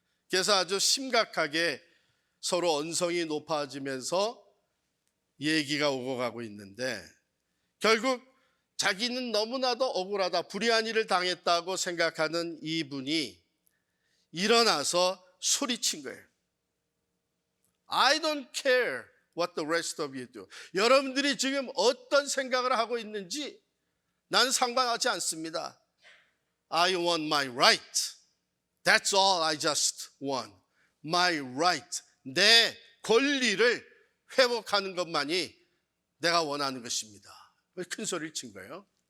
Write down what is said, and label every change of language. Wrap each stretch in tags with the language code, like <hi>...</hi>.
<ko>그래서 아주 심각하게 서로 언성이 높아지면서 얘기가 오고 가고 있는데, 결국 자기는 너무나도 억울하다, 불의한 일을 당했다고 생각하는 이분이 일어나서 소리친 거예요.</ko> <en>I don't care what the rest of you do.</en> <ko>여러분들이 지금 어떤 생각을 하고 있는지 난 상관하지 않습니다.</ko> <en>I want my right. That's all I just want. My right.</en> <ko>내 권리를 회복하는 것만이 내가 원하는 것입니다. 큰 소리를 친 거예요.</ko>